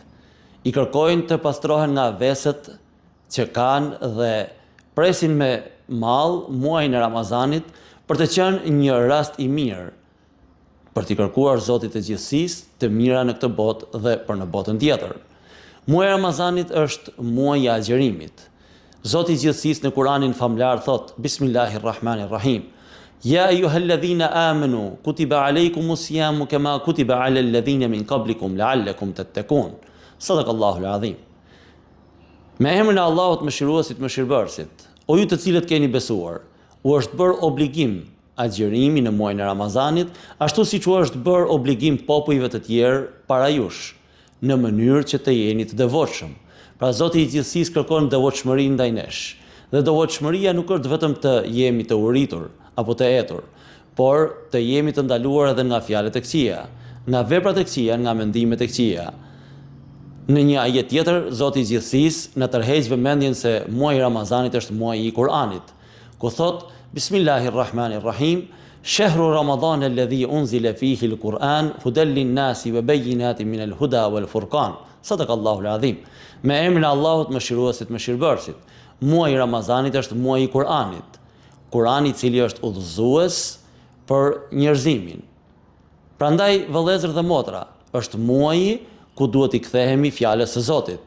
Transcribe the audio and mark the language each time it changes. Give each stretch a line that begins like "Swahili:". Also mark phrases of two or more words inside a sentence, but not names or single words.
Albanian: I kërkojnë të pastrohen nga veset që kanë dhe presin me mall muajin e Ramazanit për të qenë një rast I mirë, për t'i kërkuar Zotit të gjithësisë të mira në këtë botë dhe për në botën tjetër. Muaji I Ramazanit është muaji I agjerimit. Zoti I gjithësisë në Kur'anin famlar thot:
Arabic: بسم الله الرحمن الرحيم. يا أيها الذين آمنوا كتب عليكم الصيام كما كتب على الذين من قبلكم لعلكم تتقون. صدق الله العظيم.
Albanian: Me emrin e Allahut mëshiruesit, mëshirbërësit, o ju të cilët keni besuar, u është bërë obligim agjerimi në muajin e Ramazanit, ashtu siç u është bërë obligim popujve të tjerë para jush, në mënyrë që të jeni të devotshëm. Pra Zoti I gjithësisë kërkon devotshmëri ndaj nesh. Dhe devotshmëria nuk është vetëm të jemi të uritur apo të etur, por të jemi të ndaluar edhe nga fjalët e këqija, nga veprat e këqija, nga mendimet e këqija. Në një ajet tjetër, Zoti I gjithësisë na tërheq vëmendjen se muaji I Ramazanit është muaji I Kur'anit, ku thot:
Arabic: بسم الله الرحمن الرحيم. شهر رمضان الذي أنزل فيه القرآن هدى للناس وبينات من الهدى والفرقان. صدق الله العظيم.
Albanian: Me emrin e Allahut mëshiruesit, mëshirbërësit, muaji I Ramazanit është muaji I Kur'anit. Kur'ani I cili është udhëzues për njerëzimin. Prandaj vëllezër dhe motra, është muaji ku duhet I kthehemi fjalës së Zotit.